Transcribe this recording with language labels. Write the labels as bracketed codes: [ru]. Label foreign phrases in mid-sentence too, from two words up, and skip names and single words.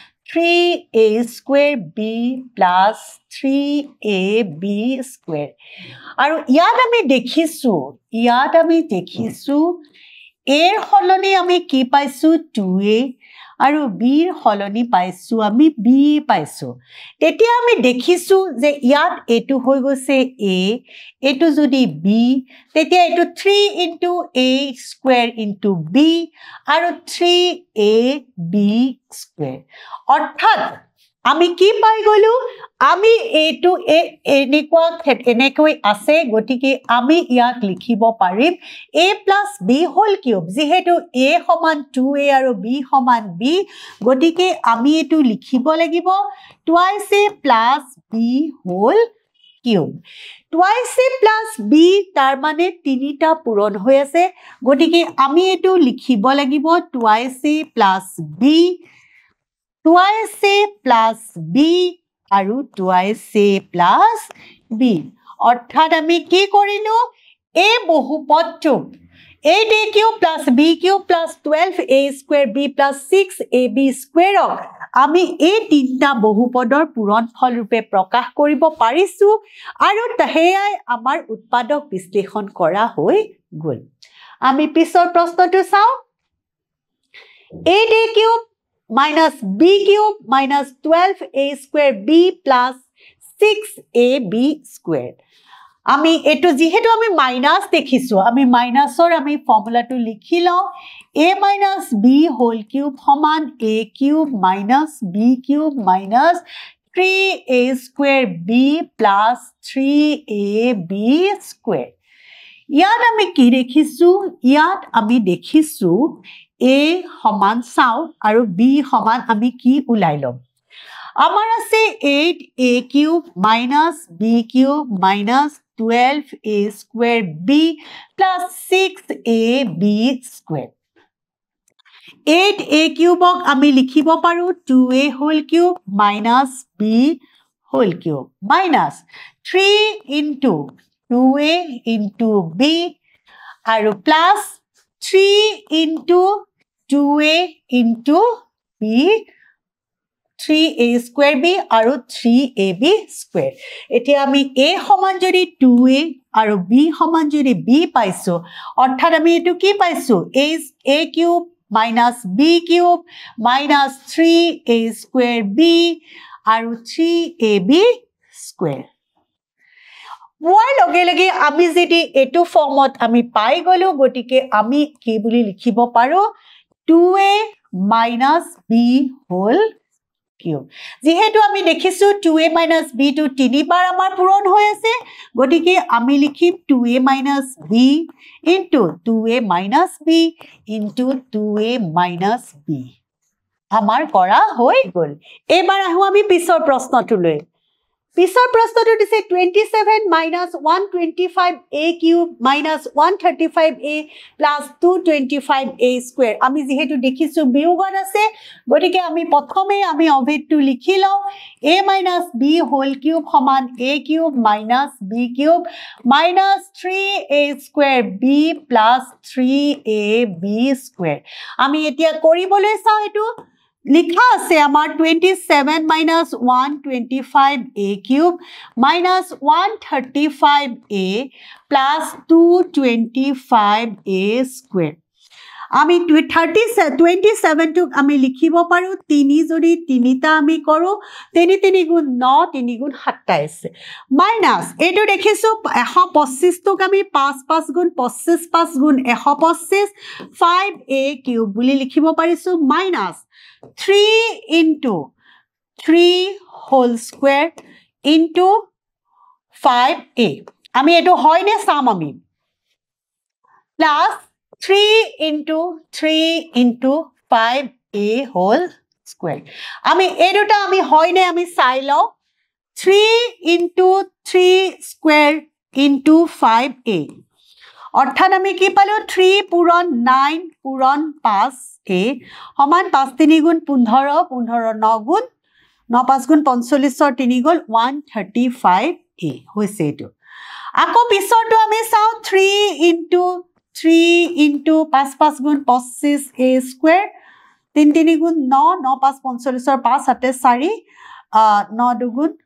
[as] 3a²b + 3ab² আৰু ইয়াত আমি দেখিছো এৰ হলনি আমি কি পাইছো 2a আৰু bৰ হলনি পাইছো আমি b পাইছো তেতিয়া আমি দেখিছো যে ইয়াত এটো হৈ গৈছে a এটো যদি b তেতিয়া এটো [en] 3 into a² into b [as] আৰু 3ab² অৰ্থাৎ আমি কি পাই গলো আমি এটো এনেকৈ আছে গতিকে আমি ইয়াক লিখিব পাৰিম a + b³ যেহেতু a সমান 2a আৰু b সমান b গতিকে আমি এটো লিখিব লাগিব [en] twice a plus b³ twice a plus b [as] তাৰ মানে তিনিটা পূৰণ হৈ আছে গতিকে আমি এটো লিখিব [en] লাগিব twice a plus b twice a plus b আৰু twice a plus b [as] অৰ্থাৎ আমি কি কৰিলো এই বহুপদটো [en] 8a³ plus b³ plus 12a²b plus 6ab² [as] আমি এই তিনটা বহুপদৰ পূৰণফল ৰূপে প্ৰকাশ কৰিব পাৰিছো আৰু তহেয়াই আমাৰ উৎপাদক বিশ্লেষণ কৰা হৈ গল আমি পিছৰ প্ৰশ্নটো চাও [en] 8a³ minus b³ minus 12a²b plus 6ab² [as] আমি এটো যেহেতু আমি মাইনাস দেখিছো আমি মাইনাসৰ আমি ফৰ্মুলাটো লিখি লও [en] a minus b³ [as] সমান [en] a³ minus b³ minus 3a²b plus 3ab² [as] ইয়াত আমি কি দেখিছো ইয়াত আমি দেখিছো a সমান চাও আৰু b সমান আমি কি উলাই লম আমাৰ আছে [en] 8a³ minus b³ minus 12a²b plus 6ab² 8a³ আমি লিখিব পাৰো 2a³ minus b³ minus 3 into 2a into b আৰু plus 3 into 2a into b [as] 3a²b আৰু 3ab² এতিয়া আমি a সমান যদি 2a আৰু b সমান যদি b পাইছো অৰ্থাৎ আমি এটো কি পাইছো [en] a³ minus b³ minus 3a²b [as] আৰু 3ab² মই লগে লগে আমি যদি এটো ফৰ্মত আমি পাই গলো গটিকে আমি কি বুলি লিখিব পাৰো [en] 2a minus b³ [as] যেহেতু আমি দেখিছো [en] 2a minus b [as] টো তিনিবাৰ আমাৰ পূৰণ হৈ আছে গটিকে আমি লিখিম [en] 2a minus b into 2a minus b into 2a minus b [as] আমাৰ কৰা হৈ গ'ল এবাৰ আহো আমি পিছৰ প্ৰশ্নটোলৈ পিছৰ প্ৰশ্নটো দিছে [en] 27 minus 125a cube minus 135a plus 225a square [as] আমি যেহেতু দেখিছো বিয়োগত আছে গতিকে আমি প্ৰথমে আমি অভেদটো লিখি লওঁ [en] a minus b whole cube [as] সমান [en] a cube minus b cube minus 3a square b plus 3ab square [as] আমি এতিয়া কৰিবলৈ চাওঁ এটো লিখা আছে আমাৰ [en] 27 minus 125a cube minus 135a plus 225a square [as] আমি 27 টুক আমি লিখিব পাৰো 3 যদি 3টা আমি কৰো 3 3 গুণ 9 3 গুণ 27 মাইনাস এটো দেখিছো 125 টুক আমি 5 5 গুণ 25 5 গুণ 125 5a কিউব বুলি লিখিব পাৰিছো মাইনাস [en] 3 into 3 whole square into 5a [as] আমি এটো হয় নে চাম আমি [en] plus 3 into 3 into 5a whole square [as] আমি এই দুটা আমি হয় নে আমি চাই লও 3 [en] into 3 square into 5a [as] অর্থাৎ আমি কি পালো 3 পূরণ 9 পূরণ 5a সমান 5 3 গুণ 15 15 9 গুণ 9 5 গুণ 45 3 গুণ 135a হৈছে এটো আকৌ পিছৰটো আমি চাও [en] 3 into 3 into 5 [as] 5 গুণ [en] 25a square [as] 3 3 গুণ 9 9 5 45 5 7 4 9 দুগুণ